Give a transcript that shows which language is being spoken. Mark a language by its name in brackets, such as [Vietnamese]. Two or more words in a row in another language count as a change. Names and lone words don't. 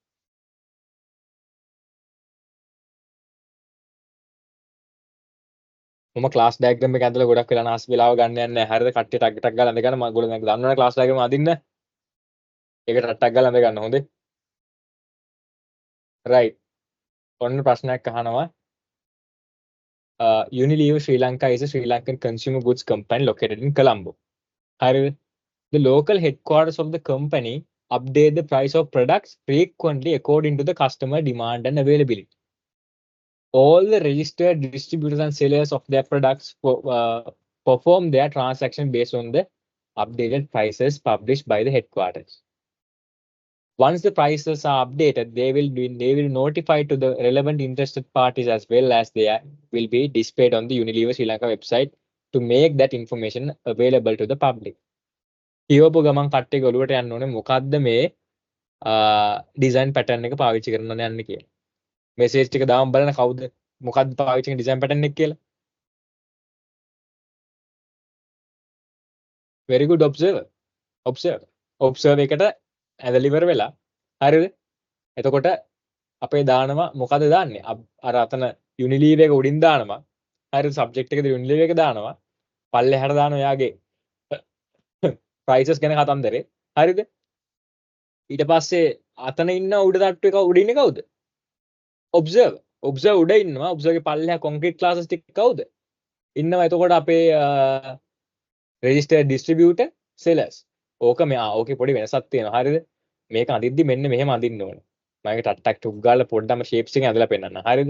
[Sinhala] මම [English] class diagram [Sinhala] එක ඇඳලා ගොඩක් වෙලා නාස් වෙලාව ගන්න යන්නේ නැහැ. හරිද? කට්ටිය ටක් ටක් ගාලා අඳ ගන්න. මම ගොඩක් දැන් දන්නවනේ [English] class diagram [Sinhala] අඳින්න. ඒක ටක් ටක් ගාලා අඳ ගන්න හොඳේ. රයිට්. ඔන්න ප්‍රශ්නයක් අහනවා. [English] Unilever Sri Lanka is a Sri Lankan consumer goods company located in Colombo. [Sinhala] හරිද? [English] The local headquarters of the company update the price of products frequently according to the customer demand and availability. All the registered distributors and sellers of their products perform their transaction based on the updated prices published by the headquarters. Once the prices are updated, they will notify to the relevant interested parties as well as they will be displayed on the Unilever Sri Lanka website to make that information available to the public. [Sinhala] කියවපු ගමන් කට්ටිය ඔළුවට යන්න ඕනේ මොකද්ද මේ [English] design pattern [Sinhala] එක පාවිච්චි කරන්න යන්නේ කියලා. මෙසේජ් ටික දාම බලන කවුද මොකද්ද පාවිච්චි කරන [English] design pattern [Sinhala] එක කියලා. [English] very good observe [Sinhala] එකට ඇදලා ඉවර වෙලා හරිද? එතකොට අපේ දානවා මොකද දාන්නේ? අර අතන Unilever එක උඩින් දානවා. හරිද? සබ්ජෙක්ට් එකේ Unilever එක දානවා. පල්ලෙහාට දානවා යාගේ prices ගැන කතන්දරේ. හරිද? ඊට පස්සේ අතන ඉන්න උඩ තට්ටු එක උඩ ඉන්නේ කවුද? observe උඩ ඉන්නවා. observe ගේ පල්ලෙහා [English] concrete classes [Sinhala] ටික කවුද? ඉන්නවා එතකොට අපේ [English] registered distributor sellers. [Sinhala] ඕක ඕකේ පොඩි වෙනසක් තියෙනවා. හරිද? මේක අඳිද්දි මෙන්න මෙහෙම අඳින්න ඕනේ. මම ඒක ටක් ටක් ටුක් ගාලා පොඩ්ඩම shapes එකෙන් ඇදලා පෙන්නන්න. හරිද?